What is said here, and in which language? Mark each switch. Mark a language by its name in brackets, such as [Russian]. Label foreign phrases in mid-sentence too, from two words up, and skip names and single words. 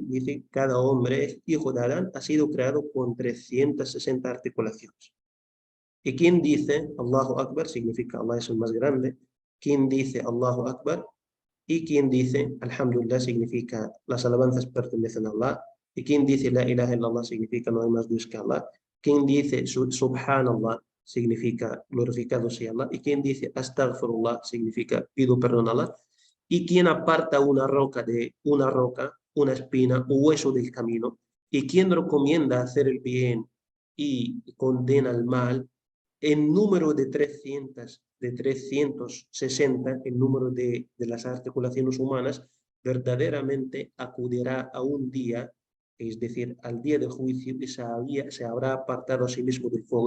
[Spanish] Dice, cada hombre, hijo de Adán, ha sido creado con 360 articulaciones. ¿Y quién dice [Arabic] الله أكبر? [Spanish] Significa Allah es el más grande. ¿Quién dice [Arabic] الله أكبر? [Spanish] Y quien dice Alhamdulillah significa las alabanzas pertenecen a Allah. Y quien dice [Arabic] لا إله إلا الله [Spanish] significa no hay más Dios que Allah. Quien dice Subhanallah significa glorificado sea Allah. Y quien dice Astaghfirullah significa pido perdón a Allah. Y quien aparta una roca, una espina o hueso del camino. Y quien recomienda hacer el bien y condena el mal, el número de 360, el número de las articulaciones humanas, verdaderamente acudirá a un día, es decir, al día del juicio, y se habrá apartado a sí mismo del fuego.